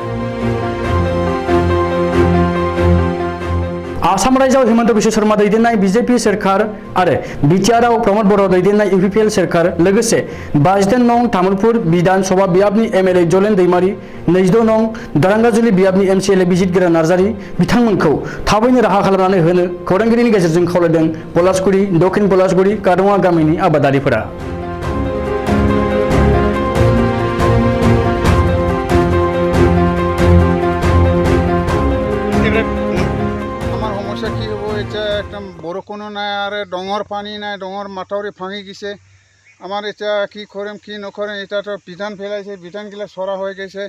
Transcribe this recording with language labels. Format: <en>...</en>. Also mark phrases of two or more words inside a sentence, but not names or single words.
<brx>आसाम रायजोआव हिमन्त बिश्व शर्मा दैदेननाय बीजेपी सोरखार आरो बिटिआरआव प्रमद बर' दैदेननाय इउपिपिएल सोरखार लोगोसे 22 नं तामुलपुर विधान सभा बियाबनि एमएलए जलेन दैमारि, 22 नं दारांगाजुलि बियाबनि एमसिएलए बिजितगोरा नार्जारि बिथांमोनखौ थाबैनो राहा खालामनानै होनो खौरांगिरिनि गेजेरजों खावलायदों पलासगुरि दक्षिण पलासगुरि गादङा गामिनि आबादारिफोरा।</brx> <as>কি হ'ব এতিয়া একদম বৰষুণো নাই আৰু ডঙৰ পানী নাই, ডঙৰ মাথাউৰি ভাঙি গৈছে। আমাৰ এতিয়া কি কৰিম কি নকৰিম, এতিয়াতো বিধান পেলাইছে, বিধানগিলা চৰা হৈ গৈছে।</as>